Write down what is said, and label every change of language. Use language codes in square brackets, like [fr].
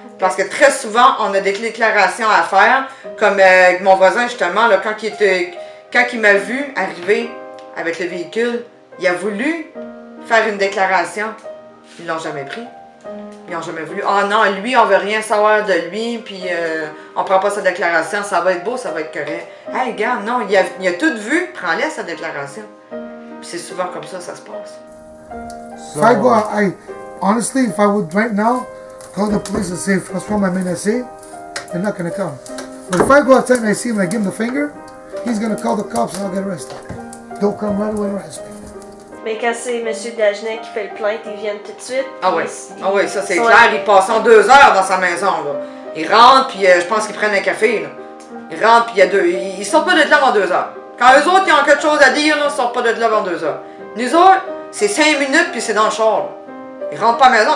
[fr] Parce que très souvent, on a des déclarations à faire, comme mon voisin, justement, là, quand il m'a vu arriver avec le véhicule, il a voulu faire une déclaration. Ils l'ont jamais pris. Ils n'ont jamais voulu. Ah non, lui, on veut rien savoir de lui, puis on prend pas sa déclaration, ça va être beau, ça va être correct. Hey, regarde, non, il a tout vu, prends-le sa déclaration. Puis c'est souvent comme ça se passe. [en] If I go out, honestly, if I would right now call the police and say, [fr] François m'a menacé, [en] they're not going to come. But if I go outside and I see him and I give him the finger, he's going to call the cops and I'll get arrested. They'll come right away and arrest me. [fr] Mais quand c'est M. Dagenet qui fait le plainte, ils viennent tout de suite. Ah oui, ça c'est clair. Ils passent 2 heures dans sa maison, là. Ils rentrent, puis je pense qu'ils prennent un café, là. Ils rentrent, puis ils sortent pas de là avant 2 heures. Quand eux autres, ils ont quelque chose à dire, là, ils sortent pas de là avant 2 heures. Nous autres, c'est 5 minutes, puis c'est dans le char, là. Ils rentrent pas à la maison.